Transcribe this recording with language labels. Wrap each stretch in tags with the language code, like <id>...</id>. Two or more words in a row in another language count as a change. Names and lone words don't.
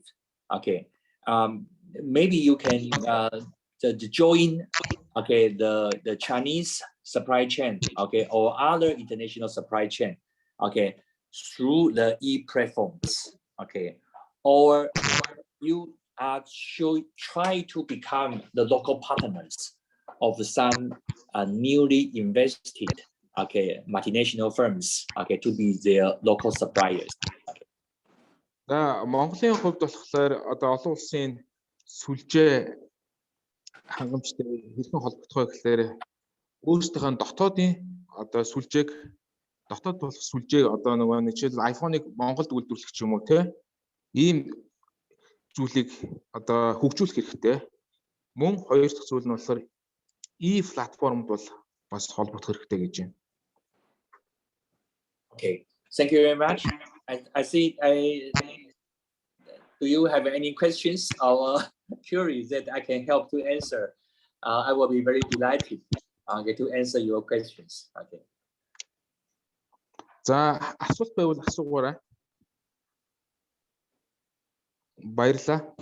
<en>Okay, maybe you can join, okay, the Chinese supply chain, okay, or other international supply chain, okay, through the e-platforms, okay, or you should try to become the local partners of some newly invested, okay, multinational firms, okay, to be their local suppliers.</en> <mn>За Монголын хувьд болохоор одоо олон улсын сүлжээ хангамжтай хэрхэн холбогдох вэ гэхээр өөрсдийнхөө дотоодын одоо сүлжээг дотоод болох сүлжээг одоо нэг жишээл iPhone-ыг Монголд үйлдвэрлэх ч юм уу те ийм зүйлийг одоо хөгжүүлэх хэрэгтэй. Мөн хоёр дахь зүйл нь болохоор e-платформд бол бас холбогдох хэрэгтэй гэж байна.</mn> <en>Okay, thank you very much. I see. Do you have any questions or queries that I can help to answer? I will be very delighted to answer your questions. Okay.</en> <mn>За асуулт байвал асуугаарай. Баярлалаа.</mn>